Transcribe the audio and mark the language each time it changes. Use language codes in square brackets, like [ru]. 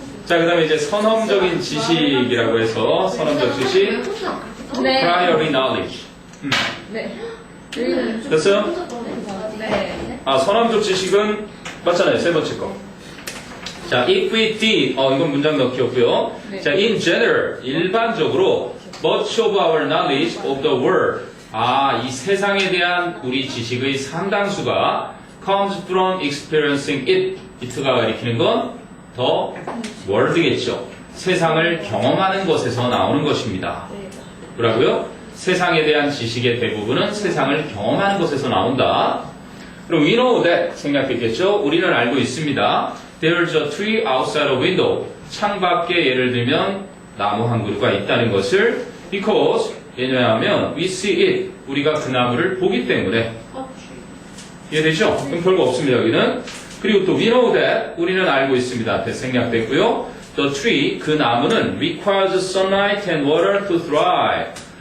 [ko] 자, 그 다음에 이제 선험적인 지식이라고 해서 선험적 지식, 네. [en] priori knowledge. [ko] 네. 됐어요? 네. 아, 선험적 지식은 맞잖아요. 세 번째 거. 자, [en] if we did, [ko] 이건 문장 넣기였고요. 네. 자, [en] in general, [ko] 일반적으로 [en] much of our knowledge of the world. [ko] 이 세상에 대한 우리 지식의 상당수가 [en] comes from experiencing it. [ko] it가 가리키는 건 더 world겠죠. 세상을 경험하는 것에서 나오는 것입니다. 뭐라고요? 세상에 대한 지식의 대부분은 세상을 경험하는 것에서 나온다. 그럼 [en] we know that [ko] 생각했겠죠? 우리는 알고 있습니다. [en] There's a tree outside a window. [ko] 창밖에 예를 들면 나무 한 그루가 있다는 것을 [en] because [ko] 왜냐하면 [en] we see it. [ko] 우리가 그 나무를 보기 때문에 이해되죠? 그럼 별거 없습니다. 여기는. 그리고 또 [en] we know that [ko] 우리는 알고 있습니다. 생략됐고요. [en] The tree [ko] 그 나무는 [en] requires sunlight and water to thrive.